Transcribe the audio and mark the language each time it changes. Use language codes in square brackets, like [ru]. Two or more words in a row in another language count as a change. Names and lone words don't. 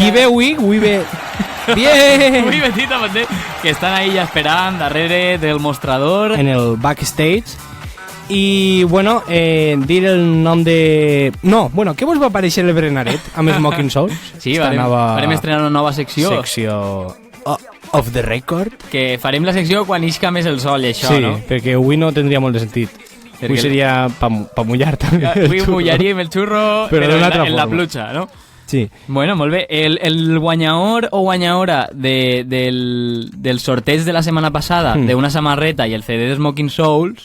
[ca] Qui ve avui? Avui ve... Bien! Avui ve Tito Pontet, que estan ahí ja esperant darrere del mostrador. En el backstage. I, bueno, dir el nom de... No, bueno, què vos va aparèixer el Brenaret amb Smoking Souls? Sí, Esta farem estrenar una nova secció. Secció [en] of the record. [ca] Que farem la secció quan isca més el sol i això, Sí, no? perquè avui no tindria molt de sentit. Perquè Avui seria pa mullar també. Avui mullaríem el xurro, Però d'una altra en la forma. pluja, no? Sí. Bueno, molt bé. El guanyador o guanyadora del sorteig de la setmana passada d'una samarreta i el CD de Smoking Souls...